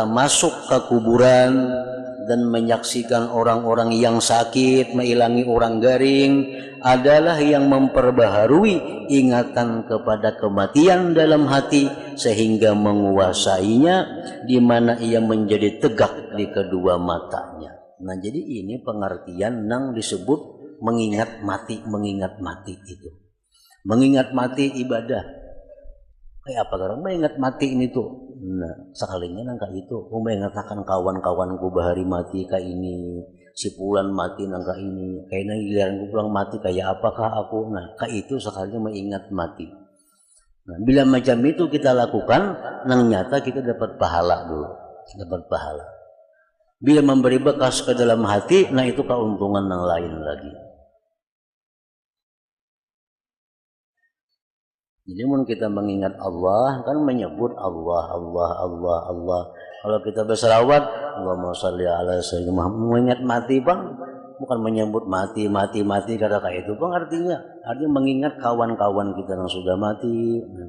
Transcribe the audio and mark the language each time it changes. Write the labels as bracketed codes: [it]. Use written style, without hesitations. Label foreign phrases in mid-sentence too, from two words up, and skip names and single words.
[id] masuk ke kuburan dan menyaksikan orang-orang yang sakit, mengilangi orang garing adalah yang memperbaharui ingatan kepada kematian dalam hati sehingga menguasainya di mana ia menjadi tegak di kedua matanya. Nah, jadi ini pengertian yang disebut mengingat mati itu. Mengingat mati ibadah. Kayak apa orang mengingat mati ini tuh? [bjn] Nah, sekalinya nangka itu. Mengatakan kawan-kawanku bahari mati kayak ini, si Pulan mati nangka ini, kayaknya giliranku pulang mati kayak apakah aku? Nah, kayak itu sekalinya mengingat mati. Nah, bila macam itu kita lakukan, nang nyata kita dapat pahala dulu, dapat pahala. [id] Bila memberi bekas ke dalam hati, nah itu keuntungan yang lain lagi. [bjn] Jadi mun kita mengingat Allah kan menyebut Allah. [id] Kalau kita berselawat, [ar] اللهم صل على سيدنا محمد, [id] mengingat mati bang, bukan menyebut mati kata kayak itu bang, artinya mengingat kawan-kawan kita yang sudah mati.